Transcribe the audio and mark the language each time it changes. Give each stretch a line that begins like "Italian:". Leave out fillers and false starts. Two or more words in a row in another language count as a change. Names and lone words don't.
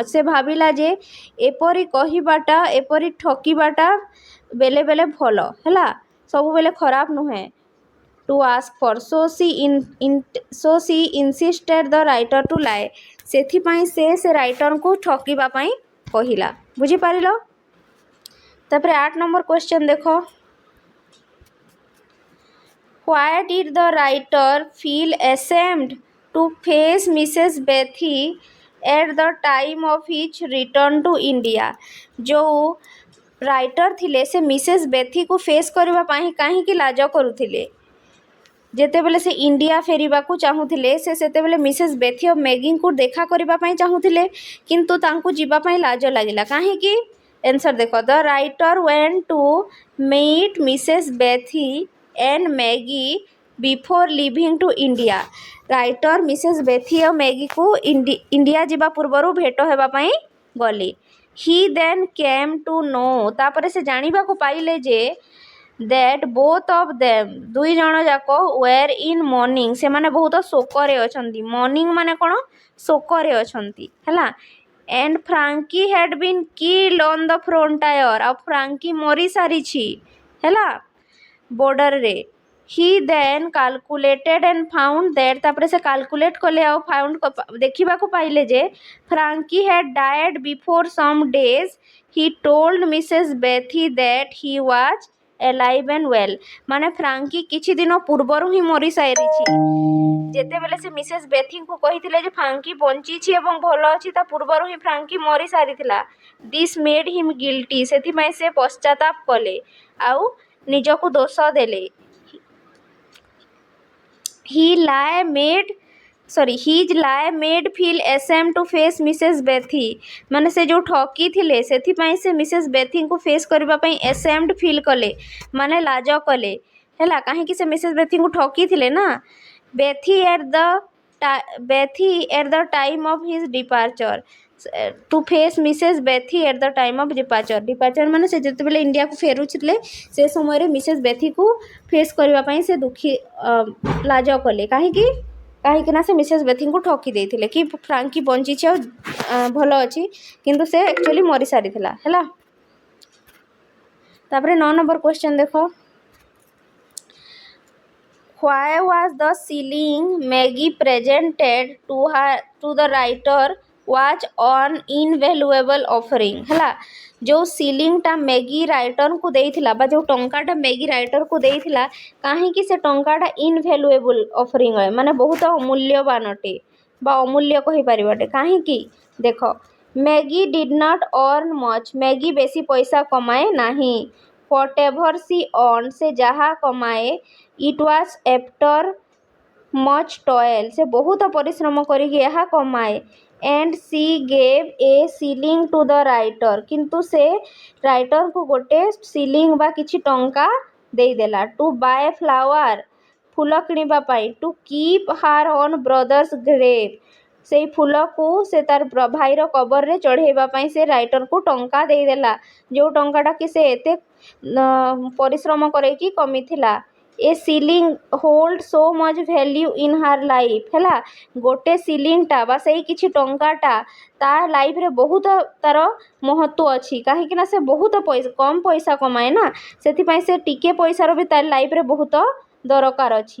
Odia: ସେ ଭାବିଲା ଯେ ଏପରି କହିବାଟା, ଏପରି ଠକିବାଟା ବେଲେ ବେଲେ ଭଲ, ହେଲା, ସବୁବେଳେ ଖରାପ ନୁହେଁ।
English: to ask for, so she insisted the writer to lie.
Odia: ସେଥିପାଇଁ ସେ ରାଇଟରଙ୍କୁ ଠକିବା ପାଇଁ କହିଲା। ବୁଝିପାରିଲ? ତାପରେ 8 ନମ୍ବର କ୍ୱେଶ୍ଚନ୍ ଦେଖ।
English: Why did the writer feel ashamed to face Mrs. Bethy at the time of his return to India?
Odia: ଯୋଉ ରାଇଟର ଥିଲେ ସେ ମିସେସ୍ ବେଥିକୁ ଫେସ୍ କରିବା ପାଇଁ କାହିଁକି ଲାଜ କରୁଥିଲେ? ଯେତେବେଳେ ସେ ଇଣ୍ଡିଆ ଫେରିବାକୁ ଚାହୁଁଥିଲେ, ସେ ସେତେବେଳେ ମିସେସ୍ ବେଥି ଓ ମ୍ୟାଗିଙ୍କୁ ଦେଖା କରିବା ପାଇଁ ଚାହୁଁଥିଲେ, କିନ୍ତୁ ତାଙ୍କୁ ଯିବା ପାଇଁ ଲାଜ ଲାଗିଲା। କାହିଁକି?
English: ଆନ୍ସର୍ ଦେଖ, the writer went to meet Mrs. Bethy and Maggie before leaving to India.
Odia: ରାଇଟର ମିସେସ୍ ବେଥି ଓ ମ୍ୟାଗିକୁ ଇଣ୍ଡିଆ ଯିବା ପୂର୍ବରୁ ଭେଟ ହେବା ପାଇଁ ଗଲେ।
English: He then came to know,
Odia: ତାପରେ ସେ ଜାଣିବାକୁ ପାଇଲେ ଯେ
English: that both of them,
Odia: ଦୁଇ ଜଣ ଯାକ
English: were in mourning,
Odia: ସେମାନେ ବହୁତ ଶୋକରେ ଅଛନ୍ତି। mourning ମାନେ କ'ଣ? ଶୋକରେ ଅଛନ୍ତି, ହେଲା।
English: and Frankie had been killed on the frontier,
Odia: ଆଉ ଫ୍ରାଙ୍କି ମରିସାରିଛି, ହେଲା, ବର୍ଡରରେ। He then calculated and found that, ତାପରେ ସେ କାଲକୁଲେଟ୍ କଲେ ଆଉ ଦେଖିବାକୁ ପାଇଲେ ଯେ
English: Frankie had died before some days. He told Mrs. Bethy that he was alive and well.
Odia: ମାନେ ଫ୍ରାଙ୍କି କିଛି ଦିନ ପୂର୍ବରୁ ହିଁ ମରିସାରିଛି। ଯେତେବେଳେ ସେ ମିସେସ୍ ବେଥିଙ୍କୁ କହିଥିଲେ ଯେ ଫ୍ରାଙ୍କି ବଞ୍ଚିଛି ଏବଂ ଭଲ ଅଛି, ତା ପୂର୍ବରୁ ହିଁ ଫ୍ରାଙ୍କି ମରିସାରିଥିଲା।
English: this made him guilty,
Odia: ସେଥିପାଇଁ ସେ ପଶ୍ଚାତାପ କଲେ ଆଉ ନିଜକୁ ଦୋଷ ଦେଲେ।
English: His lie made feel ashamed to face Mrs. Bethy,
Odia: ମାନେ ସେ ଯେଉଁ ଠକି ଥିଲେ ସେଥିପାଇଁ ସେ ମିସେସ୍ ବେଥିଙ୍କୁ ଫେସ୍ କରିବା ପାଇଁ ashamed ଫିଲ୍ କଲେ, ମାନେ ଲାଜ କଲେ, ହେଲା। କାହିଁକି? ସେ ମିସେସ୍ ବେଥିଙ୍କୁ ଠକିଥିଲେ ନା।
English: ବେଥି at the time of his departure, to face Mrs. Bethy at the time of departure
Odia: ମାନେ ସେ ଯେତେବେଳେ ଇଣ୍ଡିଆକୁ ଫେରୁଥିଲେ ସେ ସମୟରେ ମିସେସ୍ ବେଥିକୁ ଫେସ୍ କରିବା ପାଇଁ ସେ ଲାଜ କଲେ। କାହିଁକି? କାହିଁକି ନା ସେ ମିସେସ୍ ବେଥିଙ୍କୁ ଠକି ଦେଇଥିଲେ କି ଫ୍ରାଙ୍କି ବଞ୍ଚିଛି ଆଉ ଭଲ ଅଛି, କିନ୍ତୁ ସେ ଆକ୍ଚୁଆଲି ମରିସାରିଥିଲା, ହେଲା। ତାପରେ 9 ନମ୍ବର କ୍ୱେଶ୍ଚନ୍ ଦେଖ।
English: Why was the shilling Maggie presented to the writer was an invaluable offering,
Odia: ହେଲା। ଯେଉଁ ସିଲିଂଟା ମ୍ୟାଗି ରାଇଟରଙ୍କୁ ଦେଇଥିଲା ବା ଯେଉଁ ଟଙ୍କାଟା ମ୍ୟାଗି ରାଇଟରକୁ ଦେଇଥିଲା, କାହିଁକି ସେ ଟଙ୍କାଟା
English: invaluable offering
Odia: ହୁଏ, ମାନେ ବହୁତ ଅମୂଲ୍ୟବାନ ଅଟେ ବା ଅମୂଲ୍ୟ କହିପାରିବାଟେ। କାହିଁକି? ଦେଖ,
English: Maggie did not earn much,
Odia: ମ୍ୟାଗି ବେଶୀ ପଇସା କମାଏ ନାହିଁ।
English: whatever she earn,
Odia: ସେ ଯାହା କମାଏ,
English: it was after much toil,
Odia: ସେ ବହୁତ ପରିଶ୍ରମ କରିକି ଏହା କମାଏ।
English: and she gave a shilling to the writer,
Odia: କିନ୍ତୁ ସେ ରାଇଟରଙ୍କୁ ଗୋଟେ ସିଲିଂ ବା କିଛି ଟଙ୍କା ଦେଇଦେଲା।
English: to buy flower,
Odia: ଫୁଲ କିଣିବା ପାଇଁ।
English: to keep her own brother's grave,
Odia: ସେଇ ଫୁଲକୁ ସେ ତାର ଭାଇର କବରରେ ଚଢ଼େଇବା ପାଇଁ ସେ ରାଇଟରକୁ ଟଙ୍କା ଦେଇଦେଲା, ଯେଉଁ ଟଙ୍କାଟା କି ସେ ଏତେ ପରିଶ୍ରମ କରେଇକି କମିଥିଲା।
English: a shilling hold so much value in her life.
Odia: ହେଲା, ଗୋଟେ ସିଲିଂଟା ବା ସେଇ କିଛି ଟଙ୍କାଟା ତା ଲାଇଫ୍ରେ ବହୁତ ତାର ମହତ୍ତ୍ୱ ଅଛି, କାହିଁକିନା ସେ ବହୁତ କମ୍ ପଇସା କମାଏ ନା, ସେଥିପାଇଁ ସେ ଟିକେ ପଇସାର ବି ତା ଲାଇଫ୍ରେ ବହୁତ ଦରକାର ଅଛି।